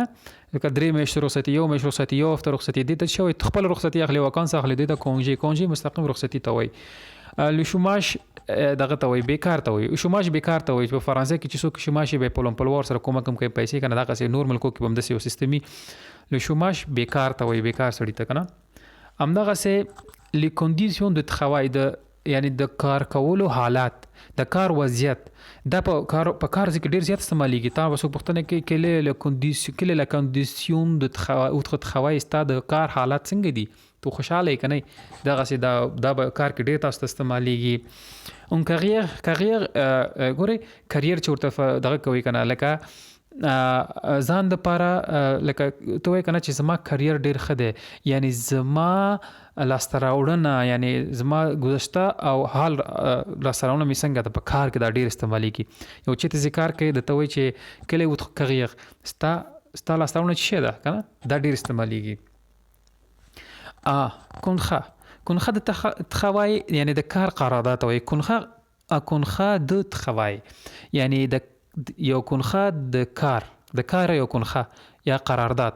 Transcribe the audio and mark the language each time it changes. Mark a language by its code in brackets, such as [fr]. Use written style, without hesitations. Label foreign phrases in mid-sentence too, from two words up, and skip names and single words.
[ps] لکه 3 میاشتې رخصتي، 1 میاشت رخصتي، 1 هفته رخصتي، دې ته څه وایي، خپل رخصتي اخلي، واکانس اخلي، دې ته کونجې مستقیم رخصتي ته وایي. [fr] le chômage [ps] دغه ته وایي، بیکار ته وایي. شوماش بیکار ته وایي. په فرانسه کې چې څوک شوماش وي، په امپلوار سره کومک هم کوي، پیسې کنه، دغسې نور ملکو کې به همداسې یو سیستمي [fr] le chômage [ps] بیکار ته وایي، بیکار سړي ته کنه. [fr] همدغسې les conditions de travail، [ps] د یعنی د کار کولو حالات، د کار وضعیت، دا په کار ځای کې ډېر زیات استعمالیږي. تا به څوک پوښتنه کوي [fr] quelle est la condition de travail، [ps] ستا د کار حالات څنګه دي، تو خوشحاله یې که نه. دغسې دا به کار کې ډېر تاسو ته استعمالیږي. [fr] une carrière [ps] ګورئ، کاریر چې ورته دغه کوي که نه، لکه ځان دپاره، لکه ته وایې که نه چې زما کاریر ډېر ښه دی، یعنی زما لاسته راوړنه، یعنی زما گذشته او حال لاسته راوړنه مې څنګه ده، په کار کې دا ډېر استعمالیږي. یو چېرته چې کار کوي، درته وایي چې [fr] quelle est votre carrière، [ps] ستا لاسته راوړنه څه شی ده که نه، دا ډېر استعمالیږي. کنخه د travail یعنی د کار قرارداد ته وایي. کنخه د travail یعنی د یو کنخه د کار یو کنخه یا قرارداد.